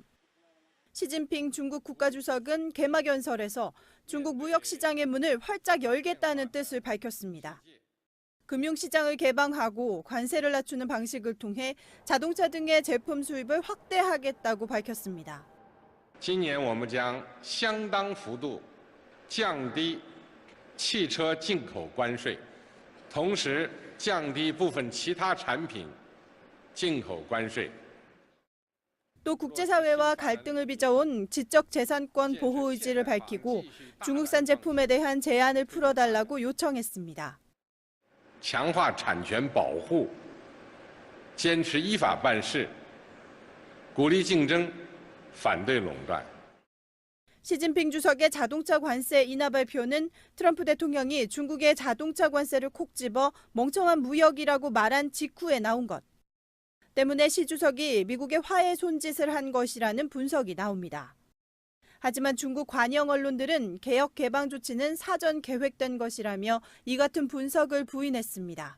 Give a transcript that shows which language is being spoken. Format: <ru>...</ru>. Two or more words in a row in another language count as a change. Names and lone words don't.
<ko>시진핑 중국 국가주석은 개막연설에서 중국 무역시장의 문을 활짝 열겠다는 뜻을 밝혔습니다. 금융시장을 개방하고 관세를 낮추는 방식을 통해 자동차 등의 제품 수입을 확대하겠다고 밝혔습니다.</ko> <zh>今年我们将相当幅度降低汽车进口关税，同时降低部分其他产品进口关税。</zh> <ko>또 국제사회와 갈등을 빚어온 지적재산권 보호 의지를 밝히고 중국산 제품에 대한 제한을 풀어달라고 요청했습니다.</ko> <zh>强化产权保护，坚持依法办事，鼓励竞争，反对垄断。</zh> <ko>시진핑 주석의 자동차 관세 인하 발표는 트럼프 대통령이 중국의 자동차 관세를 콕 집어 멍청한 무역이라고 말한 직후에 나온 것. 때문에 시 주석이 미국의 화해 손짓을 한 것이라는 분석이 나옵니다. 하지만 중국 관영 언론들은 개혁 개방 조치는 사전 계획된 것이라며 이 같은 분석을 부인했습니다.</ko>